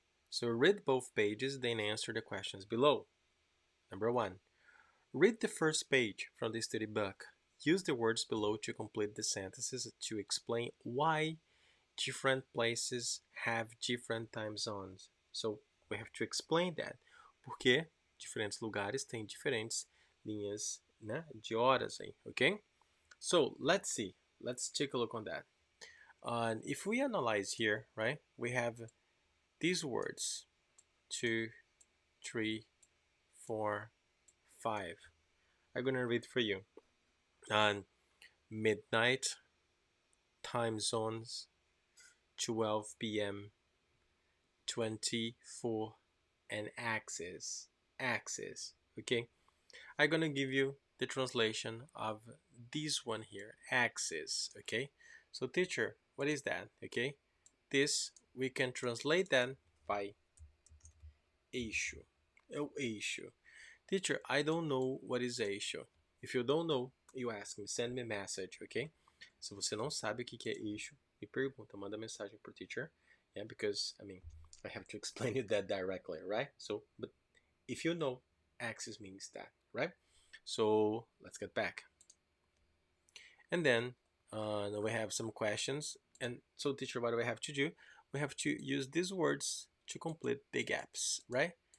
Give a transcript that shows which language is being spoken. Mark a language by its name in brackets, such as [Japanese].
[English] So read both pages, then answer the questions below. Number one, read the first page from the study book. Use the words below to complete the sentences to explain why different places have different time zones. So we have to explain that. [Portuguese] Porque diferentes lugares têm diferentes linhas, né, de horas aí, okay? [English] So let's see. Let's take a look on that. And if we analyze here, right, we have these words 2, 3, 4, 5. I'm gonna read for you. And midnight, time zones, 12 p.m., 24, and axis. Axis. Okay? I'm gonna give you the translation of this one here, axis. Okay? So teacher, what is that? Okay? This we can translate that by eixo. Oh, eixo. Teacher, I don't know what is eixo. If you don't know, you ask me, send me a message, okay? [Portuguese] Se você não sabe o que é eixo, me pergunta, manda mensagem pro teacher. [English] Yeah, because, I mean, I have to explain you that directly, right? So, but if you know, axis means that, right? So, let's get back. And then we have some questions. And so, teacher, what do we have to do? We have to use these words to complete the gaps, right?